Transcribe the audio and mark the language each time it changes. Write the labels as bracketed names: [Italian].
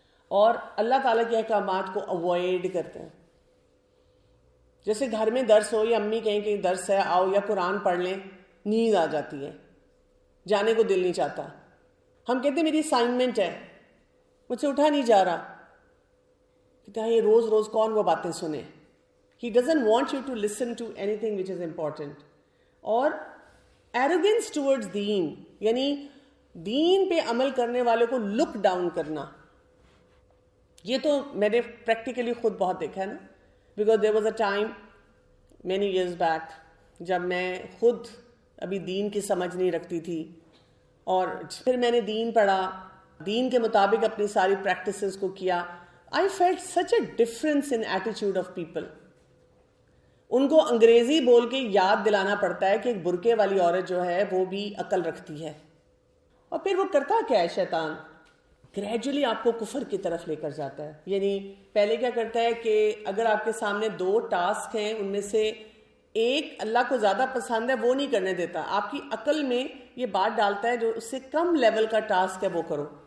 [Urdu] اور اللہ تعالیٰ کے احکامات کو اوائڈ کرتے ہیں. جیسے گھر میں درس ہو, یا امی کہیں کہ درس ہے آؤ, یا قرآن پڑھ لیں, نیند آ جاتی ہے, جانے کو دل نہیں چاہتا. ہم کہتے ہیں میری اسائنمنٹ ہے, مجھ سے اٹھا نہیں جا رہا. کہتا ہے یہ روز روز کون وہ باتیں سنے. [English] He doesn't want you to listen to anything which is important. [Urdu] اور [English] arrogance towards [Urdu] دین, یعنی دین پہ عمل کرنے والے کو لک ڈاؤن کرنا. یہ تو میں نے پریکٹیکلی خود بہت دیکھا ہے نا, because [English] there was a time many years back [Urdu] جب میں خود ابھی دین کی سمجھ نہیں رکھتی تھی, اور پھر میں نے دین پڑھا, دین کے مطابق اپنی ساری پریکٹسز کو کیا. [English] I felt such a difference in attitude of people. [Urdu] ان کو انگریزی بول کے یاد دلانا پڑتا ہے کہ ایک برقعے والی عورت جو ہے وہ بھی عقل رکھتی ہے. اور پھر وہ کرتا کیا ہے شیطان, گریجولی آپ کو کفر کی طرف لے کر جاتا ہے. یعنی پہلے کیا کرتا ہے کہ اگر آپ کے سامنے 2 ٹاسک ہیں, ان میں سے ایک اللہ کو زیادہ پسند ہے, وہ نہیں کرنے دیتا, آپ کی عقل میں یہ بات ڈالتا ہے جو اس سے کم لیول کا ٹاسک ہے وہ کرو.